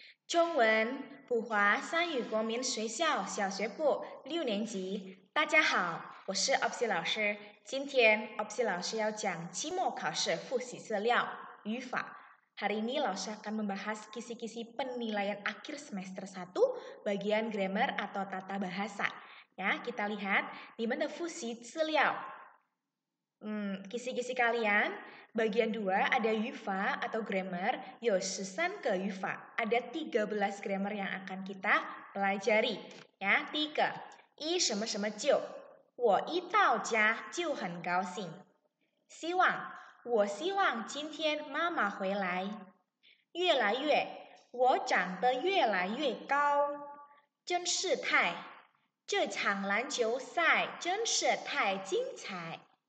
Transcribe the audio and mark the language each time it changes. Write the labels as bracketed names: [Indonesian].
[Chinese] 中文普华三语国民学校小学部6年级，大家好，我是 Opsi 老师。今天 Opsi 老师要讲期末考试复习资料语法。 [Indonesian] Hari ini Lausha akan membahas kisi-kisi penilaian akhir semester 1 bagian grammar atau tata bahasa. Ya, kita lihat di mana fusi资料.Kisi-kisi kalian, bagian 2 ada yufa atau grammar, yo susan ke yufa. Ada 13 grammar yang akan kita pelajari. [Chinese] Ya, 第一个，一什么什么就，我一到家就很高兴。希望，我希望今天妈妈回来。越来越，我长得越来越高。真是太，这场篮球赛真是太精彩。